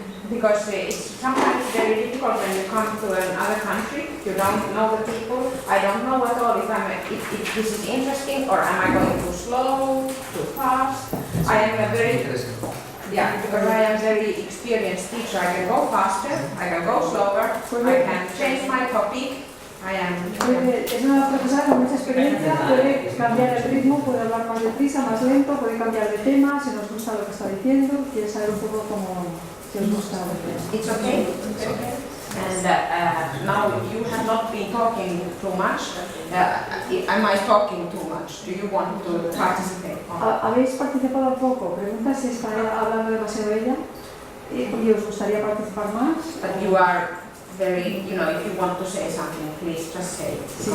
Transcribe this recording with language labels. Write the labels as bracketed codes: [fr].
[en] Because it's sometimes very difficult when you come to another country, you don't know the people. I don't know at all if this is interesting or am I going too slow, too fast. I am a very, because I am a very experienced teacher. I can go faster, I can go slower, I can change my topic. [es] Es una profesora con mucha experiencia, puede cambiar el ritmo, puede hablar más deprisa, más lento, puede cambiar de tema, si nos gusta lo que está diciendo, quiere saber un poco cómo si os gusta lo que es. [en] It's okay. And now you have not been talking too much. Am I talking too much? Do you want to participate? [es] ¿Habéis participado poco? Pregunta si está hablando demasiado ella y os gustaría participar más. [en] But you are very, if you want to say something, please just say it.